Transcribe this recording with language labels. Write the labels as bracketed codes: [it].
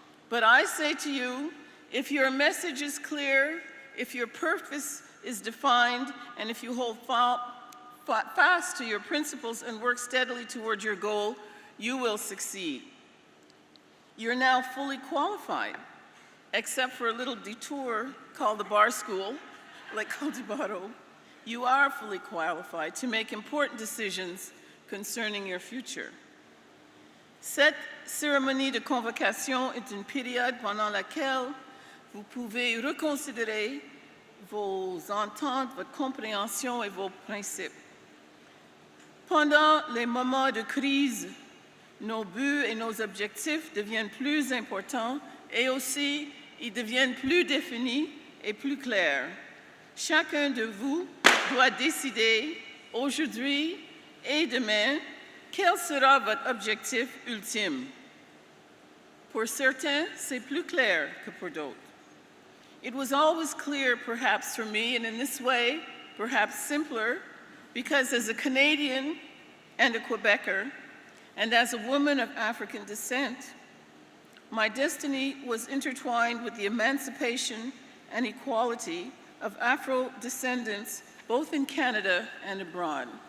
[en] But I say to you, if your message is clear, if your purpose is defined, and if you hold fast to your principles and work steadily toward your goal, you will succeed. You're now fully qualified, except for a little detour called the bar school, like Col du Barreau. You are fully qualified to make important decisions concerning your future. [fr] Cette cérémonie de convocation est une période pendant laquelle vous pouvez reconsidérer vos ententes, votre compréhension et vos principes. Pendant les moments de crise, nos buts et nos objectifs deviennent plus importants et aussi ils deviennent plus définis et plus clairs. Chacun de vous doit décider aujourd'hui et demain quel sera votre objectif ultime. Pour certains, c'est plus clair que pour d'autres. [en] It was always clear, perhaps for me, and in this way, perhaps simpler, because as a Canadian and a Quebecer, and as a woman of African descent, my destiny was intertwined with the emancipation and equality of Afro-descendants, both in Canada and abroad.